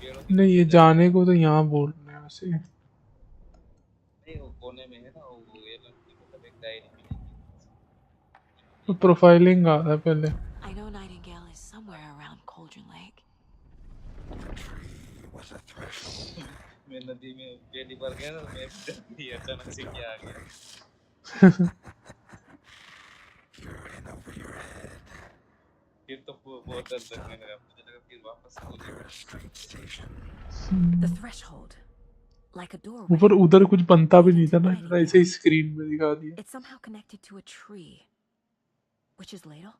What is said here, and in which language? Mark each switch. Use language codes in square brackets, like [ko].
[hi] नहीं ये जाने को तो यहाँ बोल रहे हैं वैसे. नहीं वो कोने में है ना वो ये लड़की मतलब एक डायरी मिलेगी. तो प्रोफाइलिंग आ रहा है पहले. [en] I know Nightingale is somewhere around Cauldron Lake. [hi] मैं नदी में पहली बार गया ना मैं भी अचानक से क्या आ गया. फिर तो बहुत डर लगने लगा. मुझे लगा फिर वापस हो जाएगा. [en] The threshold, like a doorway. [hi] ऊपर उधर कुछ बनता भी नहीं था ना. ऐसे ही स्क्रीन में दिखा दिया. [en] It's somehow connected to a tree, which is ladle.